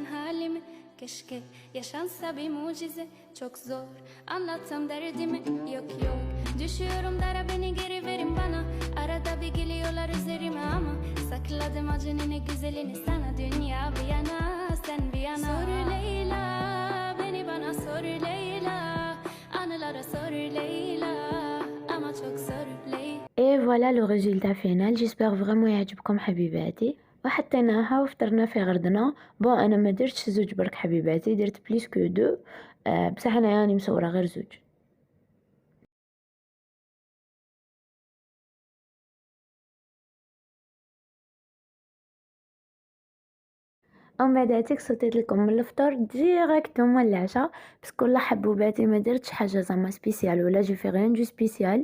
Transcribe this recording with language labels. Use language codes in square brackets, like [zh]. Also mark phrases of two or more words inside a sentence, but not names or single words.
[tr] halimi Keşke yaşansa bir mucize çok zor anlatsam derdimi yok yok Düşüyorum dara beni geri verin bana Arada bir geliyorlar üzerime ama Sakladım acını güzelini sana Dünya bir yana sen bir yana Sor Leyla beni bana sor Leyla Anılara sor Leyla Ama çok zor Leyla [fr] Et voilà le résultat final. J'espère vraiment [ar] يعجبكم حبيباتي. وحطيناها وفطرنا في غردنا. بون انا ما درتش زوج برك حبيباتي، درت [fr] plus que deux. [ar] بصح انا يعني مصوره غير زوج. ومن بعداتك صوتيت لكم من الفطور ديريكتومون للعشاء، باسكو لا حبوباتي ما درتش حاجه زعما سبيسيال ولا [fr] je fais rien de spécial.